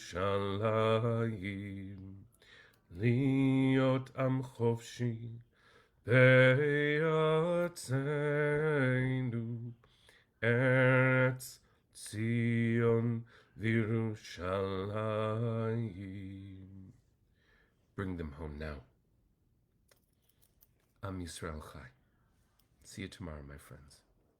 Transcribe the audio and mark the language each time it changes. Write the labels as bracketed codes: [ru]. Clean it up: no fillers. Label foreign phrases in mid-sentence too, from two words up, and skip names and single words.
[he] וירושלים להיות עם חופשי בארצנו, ארץ ציון וירושלים. [en] Bring them home now. [he] עם ישראל חי. [en] See you tomorrow, my friends.